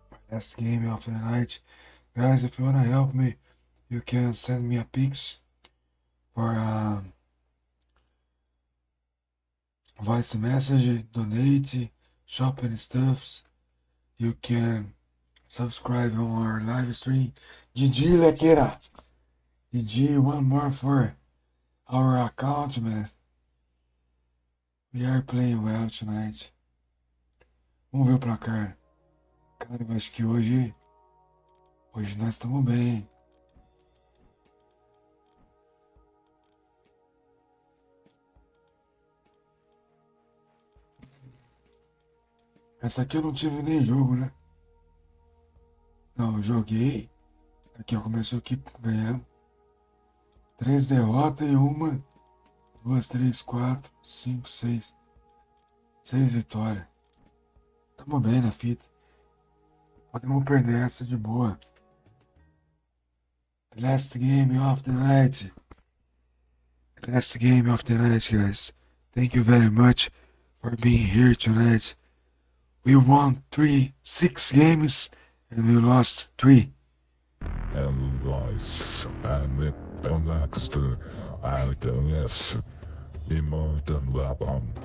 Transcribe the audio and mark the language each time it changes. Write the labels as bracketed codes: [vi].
[en] Last game of the night. Guys, if you wanna help me, you can send me a pics for voice message, donate, shopping stuffs. You can subscribe on our live stream. GG, Lequeira. GG, one more for our account, man. We are playing well tonight. [pt] Vamos ver o placar. Cara, eu acho que hoje nós estamos bem. Essa aqui eu não tive nem jogo, né? Não, eu joguei. Aqui, ó, começou aqui ganhando. 3 derrotas e 1, 2, 3, 4, 5, 6. 6 vitórias. Tamo bem na fita. Podemos perder essa de boa. [en] Last game of the night. Last game of the night, guys. Thank you very much for being here tonight. We won 6 games and we lost 3. And life and the next yes, more than weapon.